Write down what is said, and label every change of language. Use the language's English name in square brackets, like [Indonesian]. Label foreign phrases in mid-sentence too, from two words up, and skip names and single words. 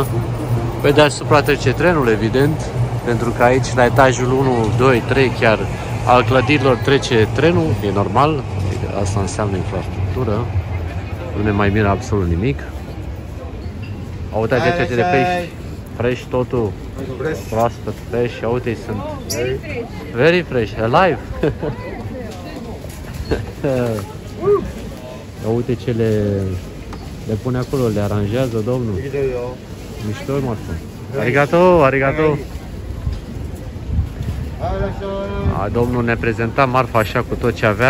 [Romanian] Pe deasupra trece trenul, evident, pentru că aici la etajul 1, 2, 3 chiar al clădirilor trece trenul, e normal, adică asta înseamnă infrastructură, nu ne mai miră absolut nimic. Uite acestea de pești. Fresh totul. Proaspăt, fresh. Uite, sunt [English] very fresh. [Romanian] Alive. Uite ce le pune acolo, le aranjează domnul. [Japanese] Mișto, Marfa. Arigato, arigato. [Romanian] Domnul ne prezenta marfa așa cu tot ce avea.